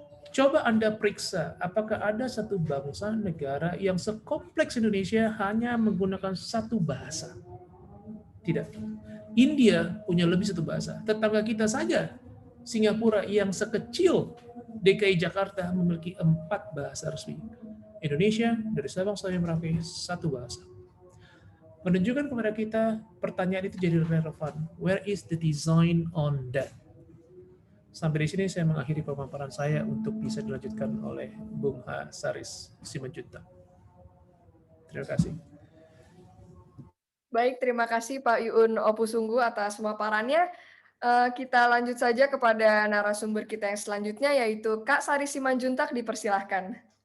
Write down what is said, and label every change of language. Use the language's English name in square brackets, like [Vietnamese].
[Indonesian] Coba Anda periksa, apakah ada satu bangsa negara yang sekompleks Indonesia hanya menggunakan satu bahasa? Tidak. India punya lebih satu bahasa. Tetangga kita saja, Singapura yang sekecil DKI Jakarta memiliki 4 bahasa resmi. Indonesia dari Sabang sampai Merauke satu bahasa. Menunjukkan kepada kita pertanyaan itu jadi relevan. [English] Where is the design on that? [Indonesian] Sampai di sini saya mengakhiri pemaparan saya untuk bisa dilanjutkan oleh Bung Saris Simanjuntak. Terima kasih. Baik, terima kasih Pak Yuun Opusunggu atas pemaparannya. Kita lanjut saja kepada narasumber kita yang selanjutnya, yaitu Kak Sari Simanjuntak, dipersilahkan.